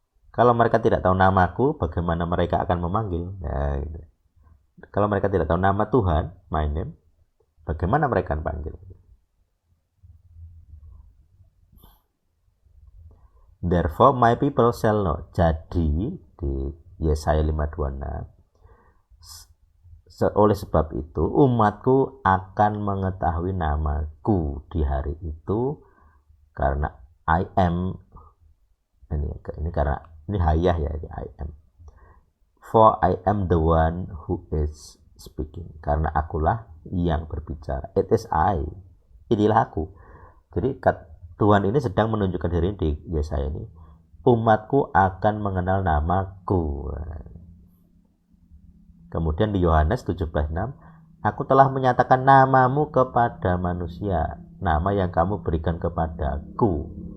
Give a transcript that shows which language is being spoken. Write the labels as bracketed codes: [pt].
[id] Kalau mereka tidak tahu namaku, bagaimana mereka akan memanggil? Nah, gitu. Kalau mereka tidak tahu nama Tuhan, my name, bagaimana mereka akan panggil? [en] Therefore my people shall know. [id] Jadi di Yesaya 5:26, oleh sebab itu umatku akan mengetahui namaku di hari itu, karena I am, ini karena ini hayah ya, I am. [en] For I am the one who is speaking. [id] Karena akulah yang berbicara. It is I. Inilah aku. Jadi Tuhan ini sedang menunjukkan diri di Yesaya ini. Umatku akan mengenal namaku. Kemudian di Yohanes 17:6, aku telah menyatakan namamu kepada manusia, nama yang kamu berikan kepadaku.